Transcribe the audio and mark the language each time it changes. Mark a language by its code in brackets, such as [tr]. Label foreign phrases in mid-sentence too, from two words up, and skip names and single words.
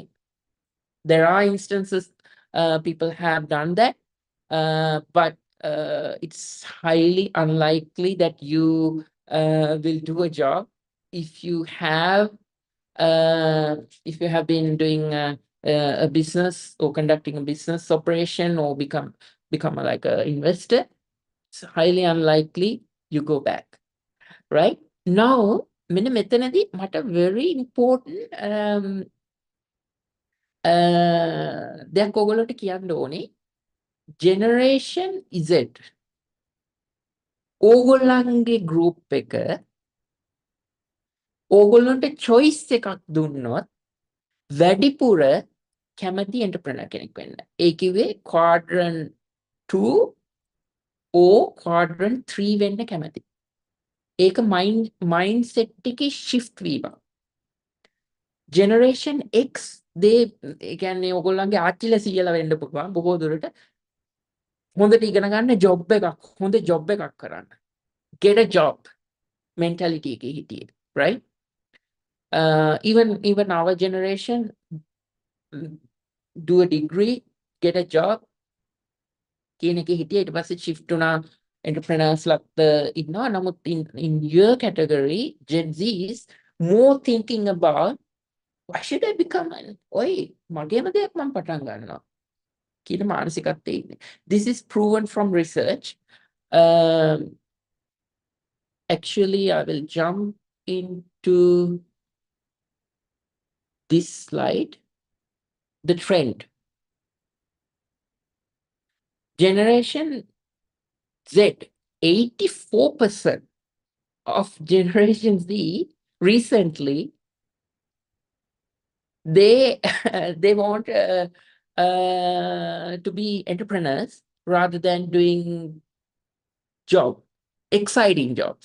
[en] There are instances people have done that, but it's highly unlikely that you will do a job if you have been doing a business or conducting a business operation or become like an investor. It's highly unlikely you go back, right? Now, [si] මෙන්න මෙතනදී මට [en] very important [si] දෙයක් ඔයගොල්ලන්ට කියන්න ඕනේ. Generation Z ඕගොල්ලන්ගේ group එක ඕගොල්ලන්ට choice එකක් දුන්නොත් වැඩිපුර කැමති entrepreneur කෙනෙක් වෙන්න. ඒ කිව්වේ [en] quadrant 2 or quadrant 3 [si] වෙන්න කැමති. ඒක mindset එකේ shift වීම. Generation X ඒ කියන්නේ ඔයගොල්ලන්ගේ ආච්චිලා සීයලා වෙන්න පුළුවන් බොහෝ දුරට හොඳට ඉගෙන ගන්න ජොබ් එකක් හොඳ ජොබ් එකක් කරන්න. [en] Get a job mentality [si] එකේ හිටියේ, [en] right? Even our generation do a degree, get a job [si] කියන එකේ හිටියේ. ඊට පස්සේ shift වුණා entrepreneurs ලක්ද ඉන්නවා. [en] නමුත් in your category Gen Z is more thinking about why should I become an [si] මගේම දෙයක් මම පටන් ගන්නවා කියන මානසිකත්වයේ ඉන්නේ. [en] This is proven from research. Actually, I will jump into this slide. The trend. Generation Z, 84% of Generation Z recently, they want to be entrepreneurs rather than doing exciting jobs.